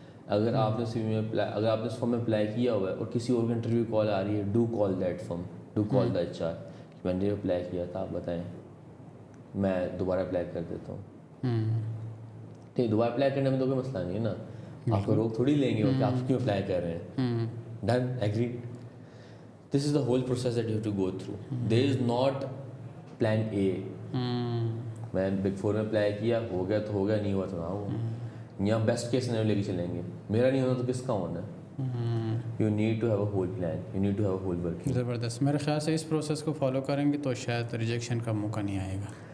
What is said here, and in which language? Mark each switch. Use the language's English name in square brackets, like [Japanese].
[Urdu] اگر آپ نے سی وی میں اپلائی, اگر آپ نے اس فرم میں اپلائی کیا ہوا ہے اور کسی اور کی انٹرویو کال آ رہی ہے, [English] do call that firm, do call the H R [Urdu] کہ میں نے اپلائی کیا تھا, آپ بتائیں میں دوبارہ اپلائی کر دیتا ہوں. ٹھیک, دوبارہ اپلائی کرنے میں تو کوئی مسئلہ نہیں ہے نا, آپ کو روک تھوڑی لیں گے کہ آپ کیوں اپلائی کر رہے ہیں. [English] Done, agreed. This is the whole process that you have to go through. There is not plan A. [Urdu] میں بگ فور میں اپلائی کیا, ہو گیا تو ہو گیا, نہیں ہوا تو نہ ہوا. یہاں بیسٹ کیس سینیریو لے کے چلیں گے, میرا نہیں ہونا تو کس کا ہونا ہے. [English] You need to have a whole plan, you need to have a whole working. [Urdu] زبردست. میرے خیال سے اس پروسیس کو فالو کریں گے تو شاید ریجیکشن کا موقع نہیں آئے گا.